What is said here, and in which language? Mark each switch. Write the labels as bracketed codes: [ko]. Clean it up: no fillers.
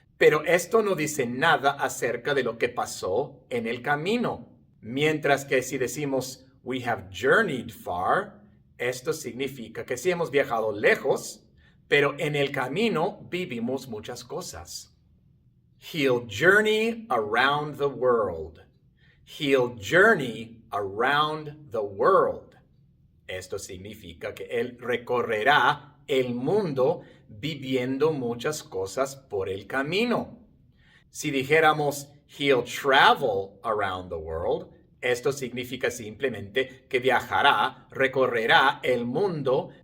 [es] Pero esto no dice nada acerca de lo que pasó en el camino. Mientras que si decimos, [en] we have journeyed far, [es] esto significa que sí hemos viajado lejos, pero en el camino vivimos muchas cosas. [en] He'll journey around the world. He'll journey around the world. [es] Esto significa que él recorrerá el mundo viviendo muchas cosas por el camino. Si dijéramos, [en] he'll travel around the world, [es] esto significa simplemente que viajará, recorrerá el mundo